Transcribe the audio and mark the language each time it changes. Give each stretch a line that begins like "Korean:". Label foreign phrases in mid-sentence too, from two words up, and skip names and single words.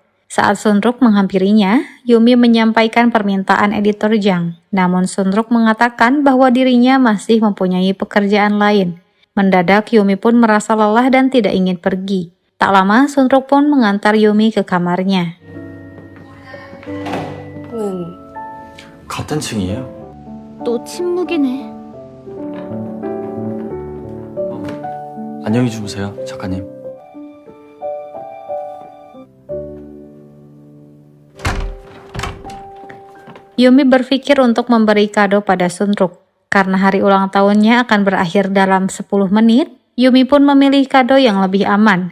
Indonesian: Saat Sunruk menghampirinya, Yumi menyampaikan permintaan editor Jang. Namun Sunruk mengatakan bahwa dirinya masih mempunyai pekerjaan lain. Mendadak Yumi pun merasa lelah dan tidak ingin pergi. Tak lama Sunruk pun mengantar Yumi ke kamarnya.
Korean: 같은 층이에요? 또 침묵이네. 안녕히 주무세요, 작가님.
Indonesian: Yumi berpikir untuk memberi kado pada Sunruk. Karena hari ulang tahunnya akan berakhir dalam 10 menit, Yumi pun memilih kado yang lebih aman.